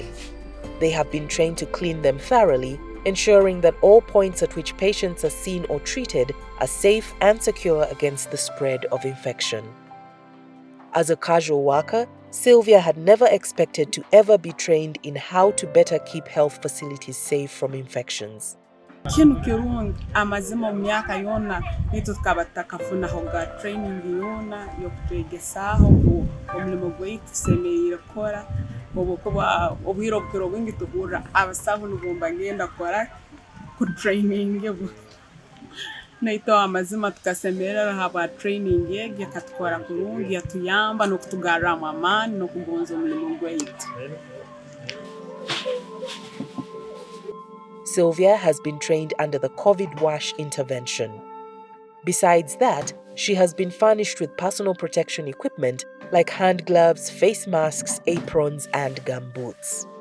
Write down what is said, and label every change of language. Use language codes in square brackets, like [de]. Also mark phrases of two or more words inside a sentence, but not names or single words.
[en] They have been trained to clean them thoroughly, ensuring that all points at which patients are seen or treated are safe and secure against the spread of infection. As a casual worker, Silvia had never expected to ever be trained in how to better keep health facilities safe from infections. [ttj] Kintu kirungi amazima mu myaka yona nitu tukaba takafunaho ga training yona yo kutwegesaho omulimo gwaitu tusemereire kukora obukuba obwiro bukiro bwingi tugura abasaho nugomba ngenda kora ku training ebu naito amazima tukasemerera haba training yege katukora kurungi yatuyamba no kutugara amani no kugonza omulimo gwaitu. [en] Silvia has been trained under the COVID WASH intervention. Besides that, she has been furnished with personal protection equipment like hand gloves, face masks, aprons, and gumboots.